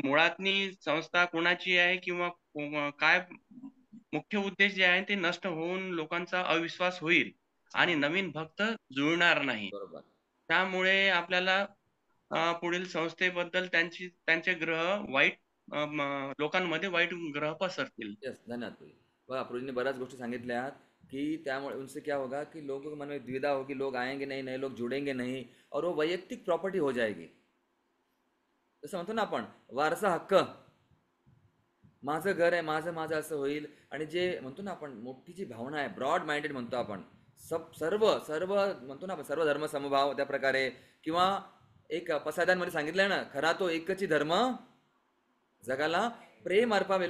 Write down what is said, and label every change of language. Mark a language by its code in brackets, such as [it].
[mr] मुळातनी संस्था कोणाची आहे किंवा काय मुख्य उद्देश जे आहे ते नष्ट होऊन लोकांचा अविश्वास होईल आणि नवीन भक्त जुळणार नाही. बरोबर. त्यामुळे आपल्याला पुढील संस्थेबद्दल त्यांचे ग्रह वाईट लोकांमध्ये वाईट ग्रह पसरतील. यस, धन्यवाद प्रभु। बघा प्रभूजीने बऱ्याच गोष्टी सांगितल्या कि त्यामुळे [hi] उनसे क्या होगा कि लोगों के मन में द्विधा होगी, लोग आएंगे नहीं, नए लोग जुड़ेंगे नहीं और वो वैयक्तिक प्रॉपर्टी हो जाएगी। [mr] जसं म्हणतो ना आपण वारसा हक्क, माझं घर आहे, माझं माझं असं होईल। आणि जे म्हणतो ना आपण मोठी जी भावना आहे, ब्रॉड माइंडेड म्हणतो आपण, सर्व सर्व म्हणतो ना आपण सर्व धर्म समभाव, त्या प्रकारे किंवा एक पसायदांमध्ये सांगितलंय ना, खरा तो एकच धर्म जगाला प्रेम अर्पावे।